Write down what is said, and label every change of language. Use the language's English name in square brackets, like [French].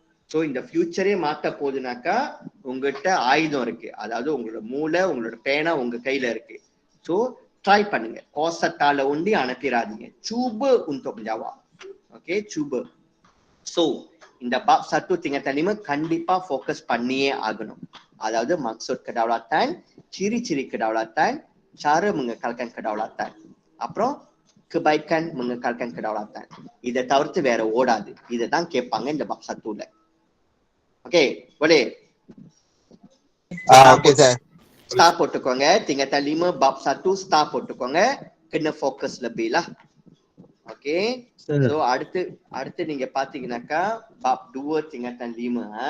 [Tamil] So இந்த ஃபியூச்சரே மாத்த போகுதுனாக்கா உங்ககிட்ட ஆயுதம் இருக்கு, அதாவது உங்களோட மூளை உங்களோட பேனா உங்க கையில இருக்கு. சோ ட்ரை பண்ணுங்க, கோசத்தால ஒண்டி அனுப்பிடாதீங்க. [Malay] cuba untuk menjawab. [Tamil] Okay, cuba. So இந்த bab 1 tingkatan 5 கண்டிப்பா ஃபோக்கஸ் பண்ணியே ஆகணும். [Malay] அதாவது maksud kedaulatan, ciri-ciri kedaulatan, cara mengekalkan kedaulatan, அப்புறம் kebaikan mengekalkan kedaulatan. [Tamil] இதை தவிர்த்து வேற ஓடாது. இதை தான் கேட்பாங்க இந்த bab 1ல. [Malay] ஓகே, boleh? [Tamil] Okay sir. Star போட்டுக்கோங்க. [Malay] tingkatan 5 bab 1 [Tamil] ஸ்டார் போட்டுக்கோங்க. [Malay] kena fokus lebih lah. [Tamil] Okay, so அடுத்து நீங்க பாத்தீங்கன்னாக்கா bab 2 tingkatan 5.